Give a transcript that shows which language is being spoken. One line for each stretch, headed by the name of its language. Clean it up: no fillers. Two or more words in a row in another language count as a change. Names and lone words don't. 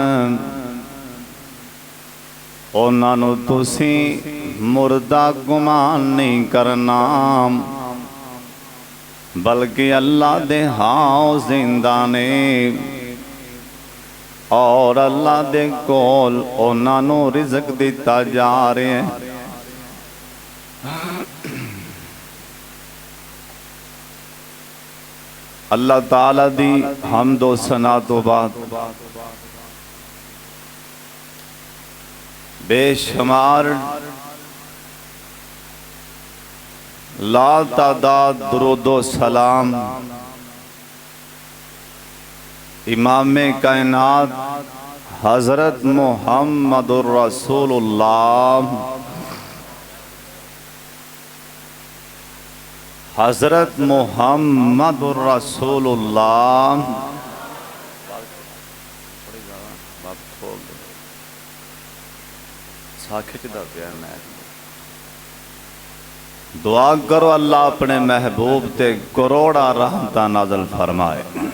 Punjabi: اوہناں نوں تسیں مردہ گمان نہیں کرنا، بلکہ اللہ دے ہاں زندہ نے اور اللہ دے کول اوہناں نوں رزق دتا جا رہا ہے. اللہ تعالیٰ دی حمد و ثنا تو بعد بے شمار لا تعداد درود و سلام امام کائنات حضرت
Arabic: محمدٌ رسولُ الله
Punjabi: حضرت
Arabic: محمدٌ رسولُ الله
Punjabi: دعا کرو اللہ اپنے محبوب تے کروڑاں رحمتاں نازل فرمائے.